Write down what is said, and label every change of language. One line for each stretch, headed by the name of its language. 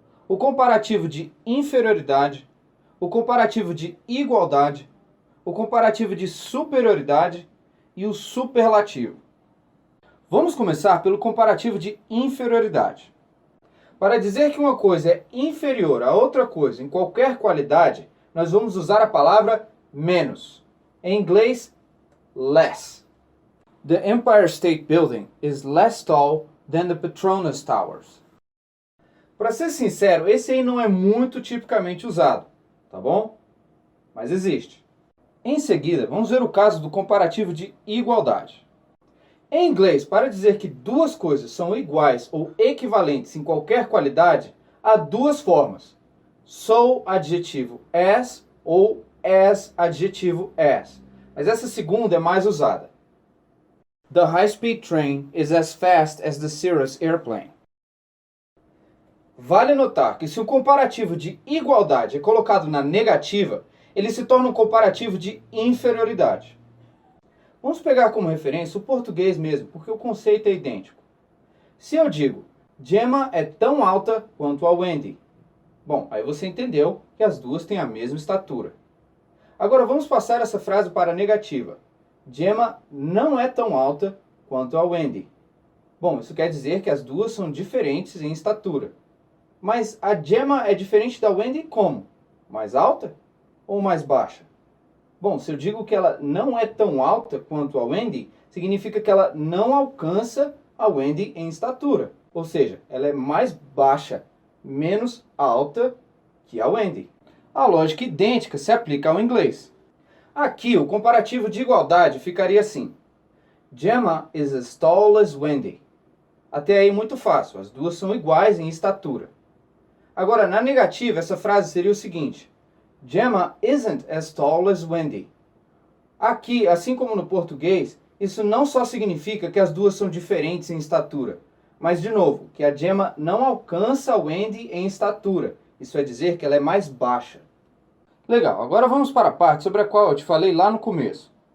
Portuguese: O comparativo de inferioridade, o comparativo de igualdade, o comparativo de superioridade e o superlativo. Vamos começar pelo comparativo de inferioridade. Para dizer que uma coisa é inferior a outra coisa em qualquer qualidade, nós vamos usar a palavra menos. Em inglês, less.
English: The Empire State Building is less tall than the Petronas Towers.
Portuguese: Para ser sincero, esse aí não é muito tipicamente usado, tá bom? Mas existe. Em seguida, vamos ver o caso do comparativo de igualdade. Em inglês, para dizer que duas coisas são iguais ou equivalentes em qualquer qualidade, há duas formas. So adjetivo as ou as adjetivo as. Mas essa segunda é mais usada.
English: The high-speed train is as fast as the Cirrus airplane.
Portuguese: Vale notar que se o comparativo de igualdade é colocado na negativa, ele se torna um comparativo de inferioridade. Vamos pegar como referência o português mesmo, porque o conceito é idêntico. Se eu digo, Gemma é tão alta quanto a Wendy. Bom, aí você entendeu que as duas têm a mesma estatura. Agora vamos passar essa frase para a negativa. Gemma não é tão alta quanto a Wendy. Bom, isso quer dizer que as duas são diferentes em estatura. Mas a Gemma é diferente da Wendy como? Mais alta ou mais baixa? Bom, se eu digo que ela não é tão alta quanto a Wendy, significa que ela não alcança a Wendy em estatura. Ou seja, ela é mais baixa, menos alta que a Wendy. A lógica idêntica se aplica ao inglês. Aqui, o comparativo de igualdade ficaria assim.
English: Gemma is as tall as Wendy.
Portuguese: Até aí muito fácil, as duas são iguais em estatura. Agora, na negativa, essa frase seria o seguinte.
English: Gemma isn't as tall as Wendy.
Portuguese: Aqui, assim como no português, isso não só significa que as duas são diferentes em estatura, mas, de novo, que a Gemma não alcança a Wendy em estatura. Isso é dizer que ela é mais baixa. Legal, agora vamos para a parte sobre a qual eu te falei lá no começo.